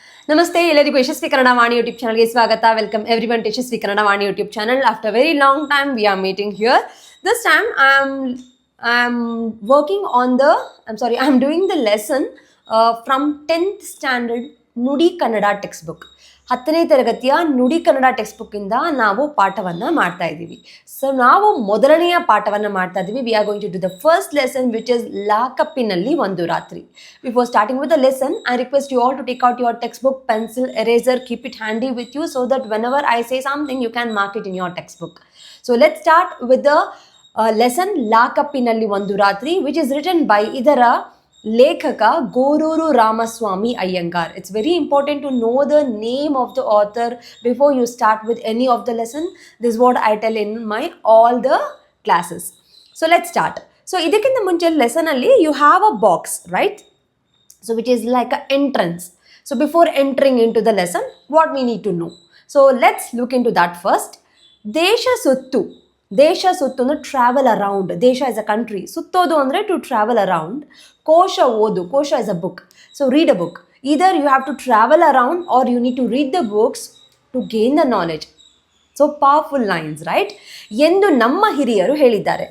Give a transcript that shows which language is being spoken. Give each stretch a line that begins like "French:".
Kannada: ನಮಸ್ತೆ ಎಲ್ಲರಿಗೂ ಯಶಸ್ವಿ ಕನ್ನಡ ವಾಣಿ ಯೂಟ್ಯೂಬ್ ಚಾನಲ್ಗೆ ಸ್ವಾಗತ.
English: Welcome everyone to Yashasvi Kannada Vani YouTube channel. After very long time we are meeting here. This time I'm working on I'm doing the lesson from 10th standard Nudi Kannada textbook.
Kannada: 10ನೇ ತರಗತಿಯ ನುಡಿ Kannada text ಬುಕ್ಕಿಂದ ನಾವು ಪಾಠವನ್ನು ಮಾಡ್ತಾ ಇದ್ದೀವಿ. So ನಾವು ಮೊದಲನೆಯ ಪಾಠವನ್ನು ಮಾಡ್ತಾ ಇದ್ದೀವಿ.
English: We are going to do the first lesson which is ಲಾಕಪ್ಪಿನಲ್ಲಿ ಒಂದು ರಾತ್ರಿ. Before starting with the lesson, I request you all to take out your textbook, pencil, eraser, keep it handy with you so that whenever I say something you can mark it in your textbook. So let's start with the lesson ಲಾಕಪ್ಪಿನಲ್ಲಿ ಒಂದು ರಾತ್ರಿ, which is written by ಇದರ ಲೇಖಕ Goruru Ramaswamy Iyengar. It's very important to know the name of the author before you start with any of the lesson. This is what I tell in my all the classes. So let's start. So
Kannada: ಇದಕ್ಕಿಂತ ಮುಂಚೆ lesson ಅಲ್ಲಿ
English: you have a box, right? So which is like an entrance. So before entering into the lesson, what we need to know? So let's look into that first.
Kannada: ದೇಶ ಸುತ್ತು ಅಂದರೆ
English: Travel around. ದೇಶ is a country, ಸುತ್ತೋದು ಅಂದರೆ ಟು ಟ್ರಾವೆಲ್ ಅರೌಂಡ್. ಕೋಶ ಓದು, ಕೋಶ is a book. So read a book. Either you have to travel around or you need to read the books to gain the knowledge. So powerful lines, right?
Kannada: ಎಂದು ನಮ್ಮ ಹಿರಿಯರು ಹೇಳಿದ್ದಾರೆ.